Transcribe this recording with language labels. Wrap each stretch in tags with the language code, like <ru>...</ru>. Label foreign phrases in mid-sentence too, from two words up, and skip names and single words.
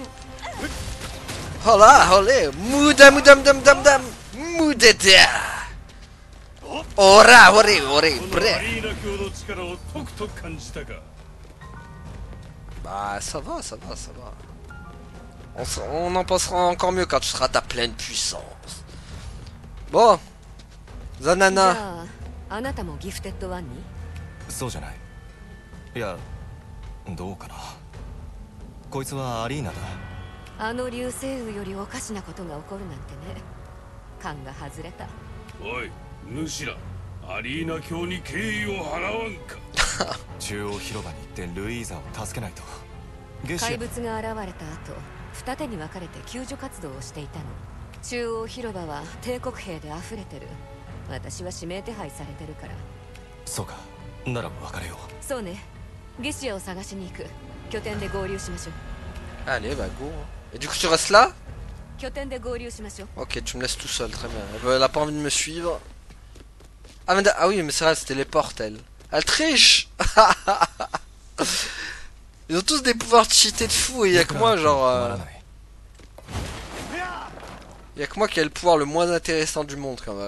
<fr>Hola, olé. Mouda, moudam, dam, dam, dam. Moudada. Ora, ore, ore, bre. Bah, ça va, ça va, ça va. On en pensera encore mieux quand tu seras à ta pleine puissance. Bon, Zanana.</fr> <ja>あなたもギフテッドワンに？そうじゃない。いや、どうかな。こいつはアリーナだ。あの流星雨よりおかしなことが起こるなんてね。勘が外れた。おい、主ら、アリーナ教に敬意を払わんか。中央広場に行ってルイーザを助けないと。怪物が現れた後、二手に分かれて救助活動をしていたの。中央広場は帝国兵で溢れてる。私は指名手配されてるから。そうか、なら別れよう。そうね。ゲシアを探しに行く。拠点で合流しましょう。</ja> <fr>Allez, bah go. Et du coup, tu restes là?</fr> <ja>拠点で合流しましょう。</ja> <fr>Ok, tu me laisses tout seul, très bien. Elle a pas envie de me suivre. Ah, mais ah oui, mais c'est vrai, elle se téléporte, elle. Elle triche. Ils ont tous des pouvoirs de cheater de fou et il y a que moi, genre... Il y a que moi qui a le pouvoir le moins intéressant du monde, quand même.</fr>